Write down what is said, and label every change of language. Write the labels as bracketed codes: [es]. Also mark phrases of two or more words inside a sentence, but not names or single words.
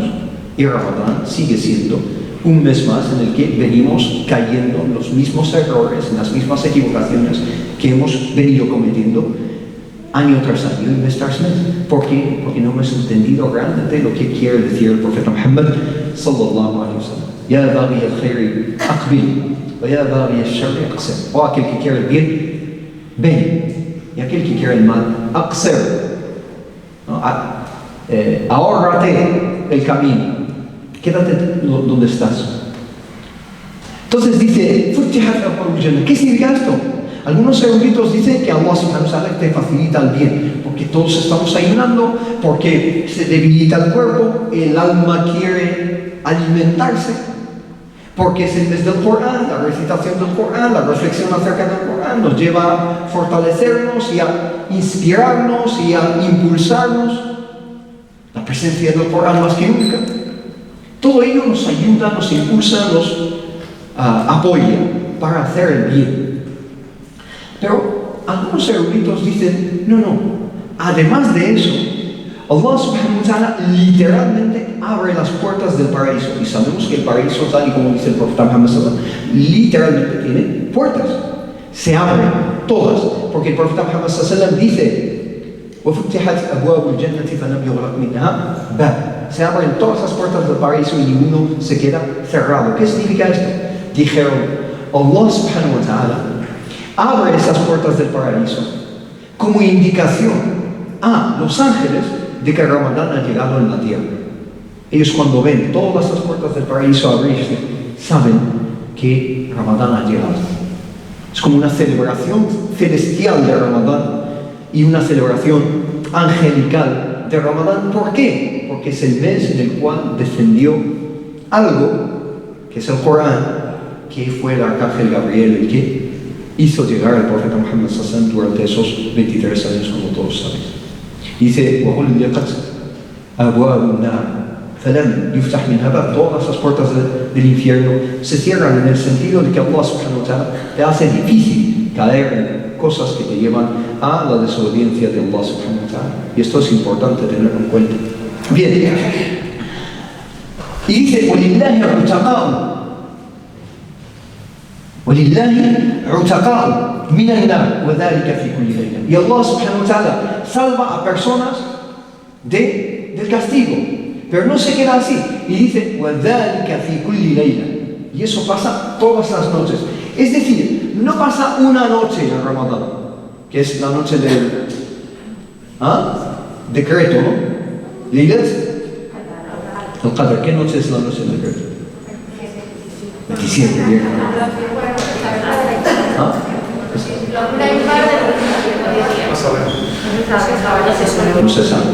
[es] Y Ramadán sigue siendo un mes más en el que venimos cayendo en los mismos errores, en las mismas equivocaciones que hemos venido cometiendo año tras año y mes tras mes. ¿Por qué? Porque no hemos entendido realmente lo que quiere decir el profeta Muhammad [ar] صلى الله عليه وسلم. يا باغي الخير أقبل، ويا باغي الشر أقصر. [es] O aquel que quiere el bien, ven. Y aquel que quiere el mal, aqsir. Ahórrate el camino. Quédate donde estás. Entonces dice, ¿qué significa esto? Algunos eruditos dicen que Allah [ar] سبحانه وتعالى [es] te facilita el bien, porque todos estamos ayunando, porque se debilita el cuerpo, el alma quiere alimentarse, porque es el mes del Corán, la recitación del Corán, la reflexión acerca del Corán nos lleva a fortalecernos y a inspirarnos y a impulsarnos. La presencia del Corán más que nunca. Todo ello nos ayuda, nos impulsa, nos apoya para hacer el bien. Pero algunos eruditos dicen, no, además de eso, Allah [ar] سبحانه وتعالى [es] literalmente abre las puertas del paraíso. Y sabemos que el paraíso, tal y como dice el profeta Muhammad [ar] صلى الله عليه وسلم, [es] literalmente tiene puertas. Se abren todas, porque el profeta Muhammad [ar] صلى الله عليه وسلم [es] dice, [ar] وَفُتِحَتْ أَبْوَابُ الْجَنَّةِ فَلَمْ يُغْلَقْ مِنْهَا بَابٌ. [es] Se abren todas las puertas del paraíso y ninguno se queda cerrado. ¿Qué significa esto? Dijeron, Allah [ar] سبحانه وتعالى [es] abre esas puertas del paraíso como indicación a los ángeles de que Ramadán ha llegado en la tierra. Ellos cuando ven todas las puertas del paraíso abrirse, saben que Ramadán ha llegado. Es como una celebración celestial de Ramadán y una celebración angelical de Ramadán. ¿Por qué? Porque es el mes en el cual descendió algo, que es el Corán, que fue el arcángel Gabriel el que hizo llegar al profeta Muhammad [ar] صلى الله عليه وسلم [es] durante esos 23 años, como todos saben. Dice, [ar] وَغُلِّقَتْ أَبْوَابُ النَّارِ فَلَمْ يُفْتَحْ مِنْهَا بَابٌ. [es] Todas las puertas del infierno se cierran en el sentido de que Allah [ar] سبحانه وتعالى [es] te hace difícil caer en cosas que te llevan a la desobediencia de Allah [ar] سبحانه وتعالى. [es] Y esto es importante tenerlo en cuenta. Bien. Y dice, [ar] وَلِلَّهِ عُتَقَاءُ وَلِلَّهِ عُتَقَاءُ مِنَ النَّارِ وَذَلِكَ فِي كُلِّ لَيْلَةٍ. [es] Y Allah [ar] سبحانه وتعالى [es] salva a personas del castigo. Pero no se queda así. Y dice, [ar] وَذَلِكَ فِي كُلِّ لَيْلَةٍ. [es] Y eso pasa todas las noches. Es decir, no pasa una noche en Ramadán, que es la noche del decreto, ¿no? Leylat al-Qadr. ¿Qué noche es la noche del decreto? 27, bien. No se sabe.